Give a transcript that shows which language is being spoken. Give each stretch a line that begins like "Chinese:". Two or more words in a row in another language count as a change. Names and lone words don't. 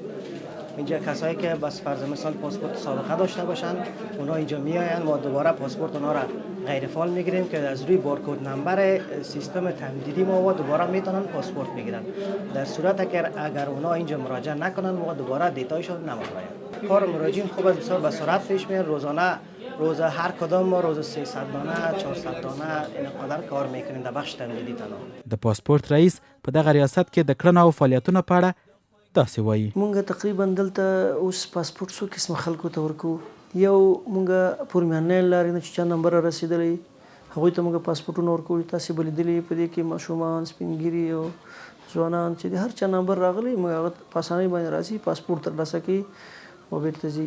Persian: اینجا کسایی که بس فرض مثال پاسپورت سابقه داشته باشن اونا اینجا میآیند و دوباره پاسپورت اونا را غیر فعال میگیریم که از روی بارکد نمبر سیستم تمدیدی ما و دوباره میتونن پاسپورت بگیرن. در صورت که اگر اونا اینجا مراجعه نکنن و دوباره دیتایشون نمیاد. کار مراجعین خوب بسیار به سرعت پیش میاد. روزه هر کدام ما روز 300 دانه 400 دانه اینقدر کار میکنیم در بخش تمدیدی تنها.
Pashto: د پاسپورت رئیس په دغه ریاست کې د کړنو او فعالیتونو په اړه داسې وایي. مونږ تقریبا دلته اوس پاسپورت څو قسم خلکو ته ورکو. یو مونږ پورمیانه لارې نه چې چا نمبر رسیدلی هغوی ته مونږ پاسپورتونه ورکوي. تاسې به لیدلي په دې کې ماشومان سپینګیري او ځوانان چې د هر چا نمبر راغلی مونږ هغه په اسانۍ باندې راځي پاسپورت ترلاسه کوي او بیرته ځي.